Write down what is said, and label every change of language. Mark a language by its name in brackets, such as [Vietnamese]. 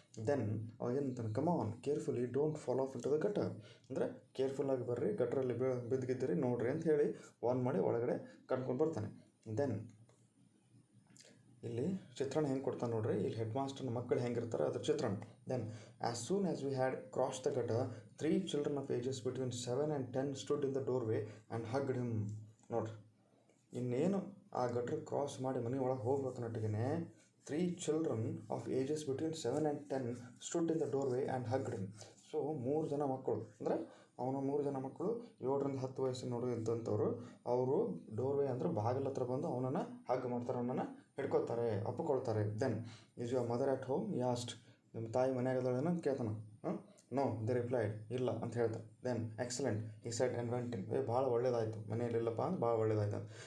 [English] Then ಅವಾಗೇನಂತಾನೆ, come on carefully, don't fall off into the gutter. [Kannada] ಅಂದರೆ ಕೇರ್ಫುಲ್ಲಾಗಿ ಬರ್ರಿ, ಗಟ್ರಲ್ಲಿ ಬಿದ್ದಿದ್ದೀರಿ ನೋಡ್ರಿ ಅಂತ ಹೇಳಿ ವಾರ್ನ್ ಮಾಡಿ ಒಳಗಡೆ ಕರ್ಕೊಂಡು ಬರ್ತಾನೆ. ದೆನ್ ಇಲ್ಲಿ ಚಿತ್ರಣ ಹೆಂಗೆ ಕೊಡ್ತಾನೆ ನೋಡ್ರಿ, ಇಲ್ಲಿ ಹೆಡ್ ಮಾಸ್ಟರ್ನ ಮಕ್ಕಳು ಹೆಂಗಿರ್ತಾರೆ ಅದ್ರ ಚಿತ್ರಣ. [English] Then as soon as we had cross the gutter, 3 children of ages between 7 and 10 stood in the doorway and hugged him. [Kannada] ನೋಡ್ರಿ, ಇನ್ನೇನು ಆ ಗಟ್ರ್ ಕ್ರಾಸ್ ಮಾಡಿ ಮನೆ ಒಳಗೆ ಹೋಗ್ಬೇಕನ್ನಟ್ಟಿಗೆ [English] 3 children of ages between 7 and 10 stood in the doorway and hugged him. [Kannada] So 3 ಜನ ಮಕ್ಕಳು, ಅಂದರೆ ಅವನ 3 ಜನ ಮಕ್ಕಳು 7ರಿಂದ 10 ವಯಸ್ಸಿನ ನೋಡು ಇದ್ದಂಥವ್ರು, ಅವರು ಡೋರ್ವೇ ಅಂದರೆ ಬಾಗಿಲ ಹತ್ರ ಬಂದು ಅವನನ್ನು ಹಗ್ ಮಾಡ್ತಾರೆ, ಅವನನ್ನು ಹಿಡ್ಕೊತಾರೆ, ಅಪ್ಪಿಕೊಳ್ತಾರೆ. [English] then is your mother at home asked, [Kannada] ನಿಮ್ಮ ತಾಯಿ ಮನೆಯಾಗದಳೇನೋ ಅಂತ ಕೇಳ್ತಾನೆ. [English] no they replied, [Kannada] ಇಲ್ಲ ಅಂತ ಹೇಳ್ತಾರೆ. [English] then excellent he said and went in, [Kannada] ಭಾಳ ಒಳ್ಳೇದಾಯಿತು, ಮನೆಯಲ್ಲಿಲ್ಲಪ್ಪ ಅಂತ ಭಾಳ ಒಳ್ಳೇದಾಯ್ತು.